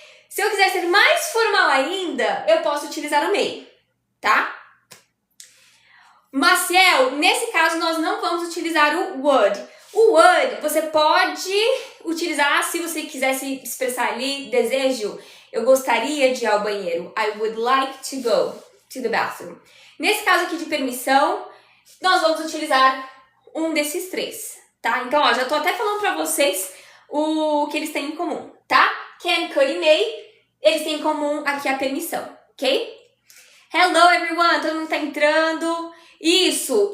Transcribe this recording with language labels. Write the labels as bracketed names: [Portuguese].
[Portuguese] Se eu quiser ser mais formal ainda, eu posso utilizar o may, tá? Maciel, nesse caso, nós não vamos utilizar o would. O would, você pode utilizar se você quiser se expressar ali, desejo, eu gostaria de ir ao banheiro. [English] I would like to go to the bathroom. [Portuguese] Nesse caso aqui de permissão, nós vamos utilizar um desses três, tá? Então, ó, já tô até falando pra vocês o que eles têm em comum, tá? Can, could e may, eles têm em comum aqui a permissão, ok? [English] Hello, everyone! [Portuguese] Todo mundo tá entrando. Isso!